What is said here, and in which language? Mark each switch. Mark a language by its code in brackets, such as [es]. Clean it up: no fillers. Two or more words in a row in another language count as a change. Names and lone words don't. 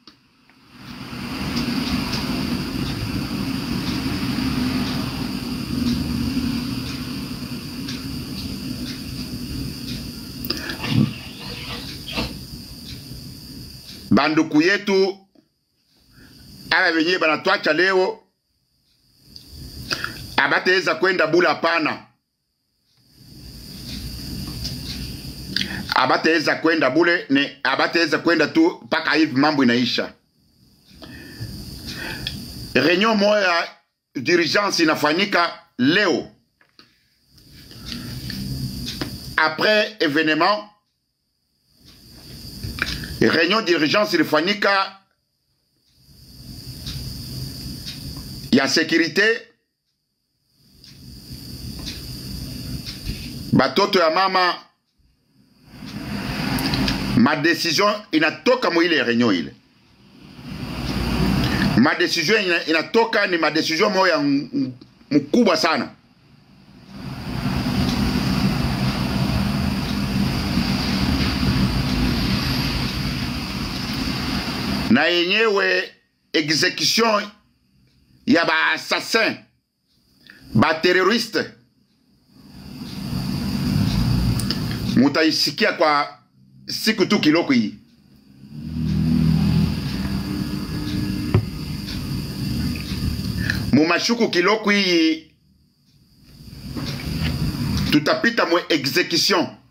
[sw] Banduku yetu aba benye banatuacha leo abataweza kwenda bula pana. Abataweza kwenda bule ne abataweza kwenda tu paka hivi mambo inaisha. Réunion moya d'urgence inafanyika leo. [fr] Après événement, réunion d'urgence [sw] ilifanyika ya [fr] sécurité. [sw] Batoto ya mama, ma décision inatoka mwile réunion ile. Ma décision inatoka ni ma décision moya mkubwa sana. Na yenyewe exécution ya ba assassin, ba terroriste mutaisikia kwa siku tu kiloko hii. Mumashuku kiloko hii tutapita mwe exécution.